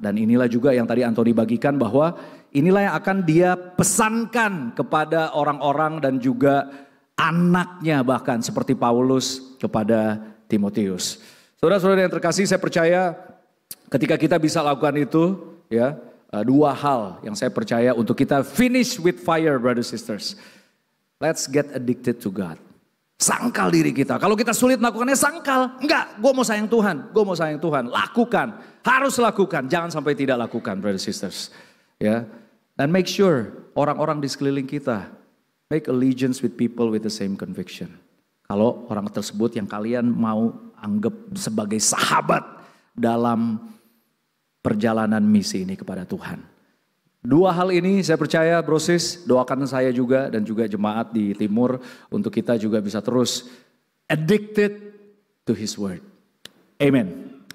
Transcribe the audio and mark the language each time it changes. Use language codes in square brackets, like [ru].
[id] Dan inilah juga yang tadi Anthony bagikan, bahwa inilah yang akan dia pesankan kepada orang-orang dan juga anaknya, bahkan seperti Paulus kepada Timotius. Saudara-saudara yang terkasih, saya percaya ketika kita bisa lakukan itu, ya, 2 hal yang saya percaya untuk kita [en] finish with fire, brothers sisters. Let's get addicted to God. [id] Sangkal diri kita. Kalau kita sulit melakukannya, sangkal. Enggak, gue mau sayang Tuhan. Gue mau sayang Tuhan. Lakukan. Harus lakukan. Jangan sampai tidak lakukan, [en] brothers sisters. [id] Ya. Dan [en] make sure [id] orang-orang di sekeliling kita [en] make allegiance with people with the same conviction. [id] Kalau orang tersebut yang kalian mau anggap sebagai sahabat dalam perjalanan misi ini kepada Tuhan. 2 hal ini saya percaya, brosis, doakan saya juga dan juga jemaat di Timur untuk kita juga bisa terus [en] addicted to His Word. [id] Amen.